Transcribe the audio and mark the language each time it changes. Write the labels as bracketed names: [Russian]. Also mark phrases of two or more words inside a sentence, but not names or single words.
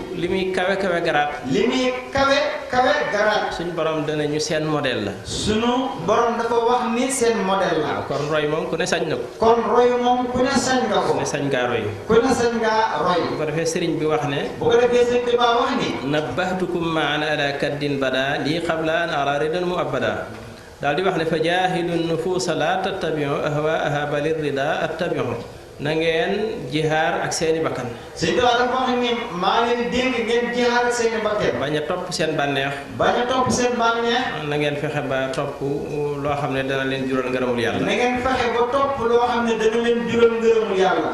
[Wolof] Li muy kawe kawe garaat. Li muy kawe kawe garaat. Suñu borom dana ñu seen modèle la. Suñu borom dafa wax ni seen modèle la. Kon roy moom ku ne sañ na ko. Kon roy moom ku ne sañ nga ko. Ku ne sañ ngaa roy. Ku ne sañ ngaa roy. Bu ko defee sëriñ bi wax ne. Bu ko defee sëriñ bi wax ni. [Arabic] نبهتكم معا على كد بدا لي قبل أن أرى ردا مؤبدا. [Wolof] Daal di wax ne, [Arabic] "فجاهدوا النفوس لا تتبعوا أهواءها بل الرضا اتبعوا." [Wolof] Na ngeen jihaar ak seeni bakkan. Sëñ Tuubaa dafa wax ni, "Maa leen dénk ngeen jihaar ak seeni bakkan." Bañ a topp seen bànneex. Bañ a topp seen bànneex. Na ngeen fexe ba topp loo xam ne dana leen jural ngërëmul Yàlla. Na ngeen fexe ba topp loo xam ne dana leen jural ngërëmul Yàlla.